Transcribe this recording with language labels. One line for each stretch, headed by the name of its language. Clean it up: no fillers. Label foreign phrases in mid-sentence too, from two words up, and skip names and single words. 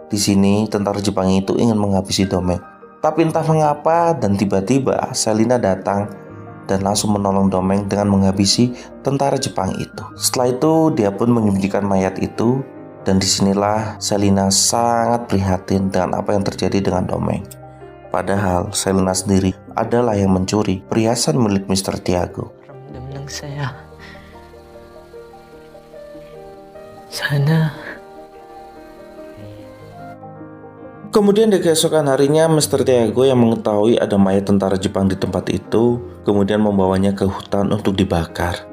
Indonesian: Di sini tentara Jepang itu ingin menghabisi Domeng. Tapi entah mengapa dan tiba-tiba Selina datang dan langsung menolong Domeng dengan menghabisi tentara Jepang itu. Setelah itu dia pun menyembunyikan mayat itu, dan disinilah Selina sangat prihatin dengan apa yang terjadi dengan Domeng. Padahal Selina sendiri adalah yang mencuri perhiasan milik Mr. Tiago.
Filipino: Ramdam ng saya. Sana.
Indonesian: Kemudian di keesokan harinya, Mr. Tiago yang mengetahui ada mayat tentara Jepang di tempat itu, kemudian membawanya ke hutan untuk dibakar.